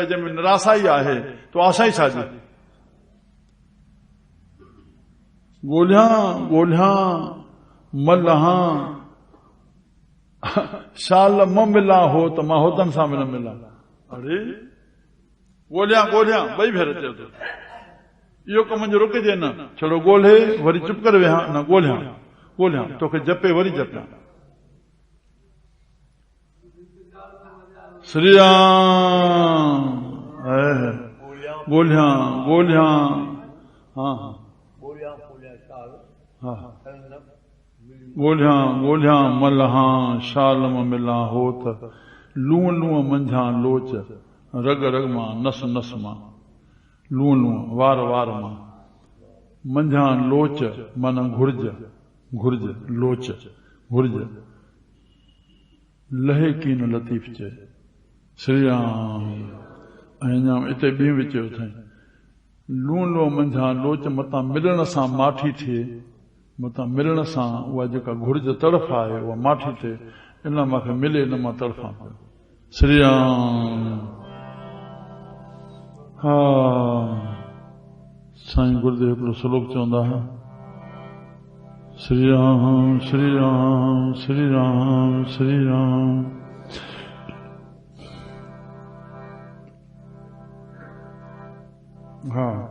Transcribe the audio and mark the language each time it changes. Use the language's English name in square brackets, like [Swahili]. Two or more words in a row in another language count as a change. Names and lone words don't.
[Sindhi] जंहिंमें निराशा ई आहे तो आशा ई छाजे? ॻोल्हियां ॻोल्हियां मल्हा, शाल म मिला हो त मां होतन सां बि न मिला। अरे ॻोल्हियां ॻोल्हियां ॿई भेर चयो थो। इहो कम जो रुकिजे न, छड़ो ॻोल्हे वरी चुप करे वेहा न। ॻोल्हियां ॻोल्हियां, तोखे जपे वरी जपियां। श्री राम। ॻोल्हियां ॻोल्हियां, हाँ हाँ, ॻोल्हियां ॻोल्हियां मल्हा, शाल में मिला हो त लूण लूण मंझां लोच, रग रग मां नस नस मां। लूण लूण वार वार मां, मंझां लोच माना घुर्ज घुर्ज, लोच घुर्ज, लहे कीन लतीफ़ चए। श्री राम। ऐं अञा हिते ॿी बि चयो अथई, लूण लूण मंझां लोच मतां मिलण सां माठी थिए, मतां मिलण सां उहा जेका घुर्ज तड़फ आहे उहा माठी थिए। इन मूंखे मिले न मां तड़फां पियो। श्री राम। हा साईं गुरुदेव हिकिड़ो श्लोक चवंदा हुआ, श्री राम श्री राम श्री राम श्री राम। हा